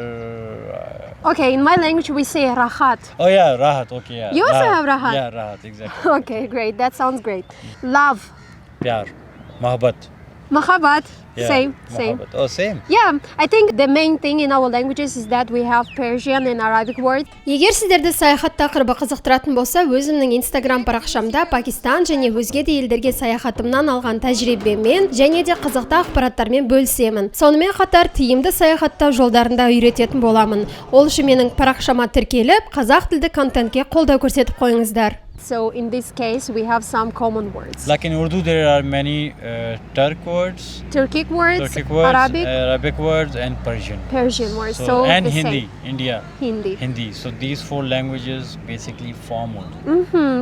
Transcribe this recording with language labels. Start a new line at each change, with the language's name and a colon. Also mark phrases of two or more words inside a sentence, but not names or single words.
English: Okay, in my language we say rahat. Oh yeah, Rahat. Okay, yeah. You also have Rahat? Yeah, Rahat, exactly. Okay, great. That sounds great. Love.
Urdu: Pyar, Mohabbat.
English: Mahabbat. Yeah, Same. Mohabbat. Oh, same. Yeah, I think the main thing in our languages is that we have Persian and Arabic words.
Kazakh: Егер сіздерді саяхат тақырыбы қызықтыратын болса, өзімнің Instagram парақшамда Пакистан және өзге де елдерге саяхатымнан алған тәжірибемен және де қызықты ақпараттармен бөлісемін. Сонымен қатар тиімді саяхаттау жолдарында үйрететін боламын. Ол үшін менің парақшама тіркеліп, қазақ тілді контентке қолдау көрсетіп қойыңыздар.
English: So in this case, we have some common words. Like in Urdu, there are many Turk words, Turkic words, Turkic words, Arabic, words, and Persian. Persian words. So and the Hindi, same. India. Hindi. Hindi. So these four languages basically form Urdu.